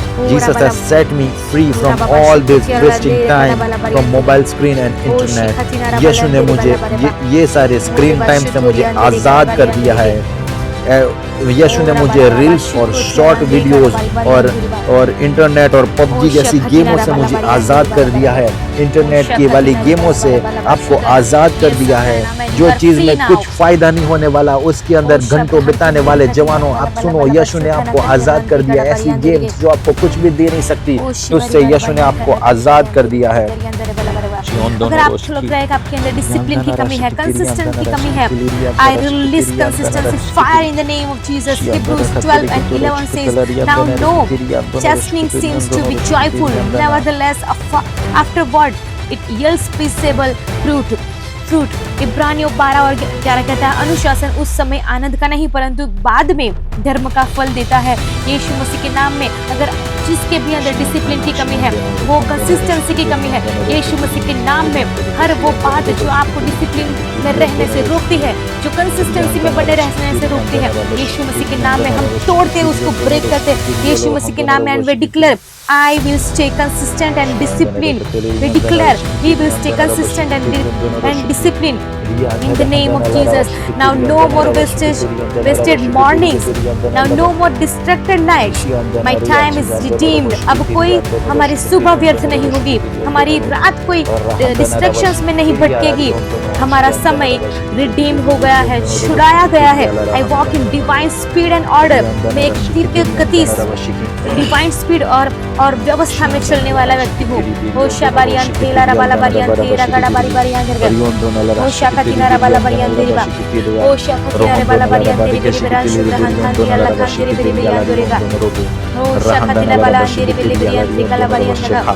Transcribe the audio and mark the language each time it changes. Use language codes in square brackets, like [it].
[en] Jesus has set me free from all this wasting time from mobile screen and internet. [hi] यीशु ने मुझे ये सारे screen time से मुझे आज़ाद कर दिया है। यीशु ने मुझे रील्स और शॉर्ट वीडियोस और इंटरनेट और पबजी जैसी गेमों से मुझे आज़ाद कर दिया है। इंटरनेट की वाली गेमों से आपको आज़ाद कर दिया है। जो चीज़ में कुछ फ़ायदा नहीं होने वाला उसके अंदर घंटों बिताने वाले जवानों, आप सुनो, यीशु ने आपको आज़ाद कर दिया। ऐसी गेम्स जो आपको कुछ भी दे नहीं सकती, उससे यीशु ने आपको आज़ाद कर दिया है। अगर आपको लग रहा है कि आपके अंदर डिसिप्लिन की कमी है, कंसिस्टेंसी की कमी है, [en] I release consistency fire in the name of Jesus. Hebrews 12:11 says now no chastening seems to be joyful, nevertheless afterward it yields peaceable fruit. [hi] इब्रानियों 12:11 कहता है अनुशासन उस समय आनंद का नहीं परंतु बाद में धर्म का फल देता है। यीशु मसीह के नाम में अगर जिसके भी अंदर डिसिप्लिन की कमी है, वो कंसिस्टेंसी की कमी है, यीशु मसीह के नाम में हर वो बात जो आपको डिसिप्लिन में रहने से रोकती है, जो कंसिस्टेंसी में बने रहने से रोकती है, यीशु मसीह के नाम में हम तोड़ते, उसको ब्रेक करते यीशु मसीह के नाम में। [en] And we declare I will stay consistent and disciplined. We declare we will stay consistent and disciplined in the name of Jesus. Now no more wasted mornings. Now no more distracted nights. My time is redeemed. [hi] अब कोई हमारी सुबह व्यर्थ नहीं होगी, हमारी रात कोई distractions में नहीं भटकेगी। हमारा समय रिडीम हो गया है, छुड़ाया गया है। [en] I walk in divine speed and order. [hi] मैं एक तीव्र गति, डिवाइन स्पीड और व्यवस्था में चलने वाला व्यक्ति हूँ। हो शाबारियान थेला रबाला बारियान तेरा गड़ा बारी बारियान घर हो शाका तिनारा बाला बारियान तेरी बा हो शाका तिनारे बाला बारियान तेरी बेरी बेरा शुद्रहान खान तेरा लखान तेरी बेरी बेरियान दोरेगा हो शाका तिला बाला तेरी बेरी बेरियान तेरा बारियान घर।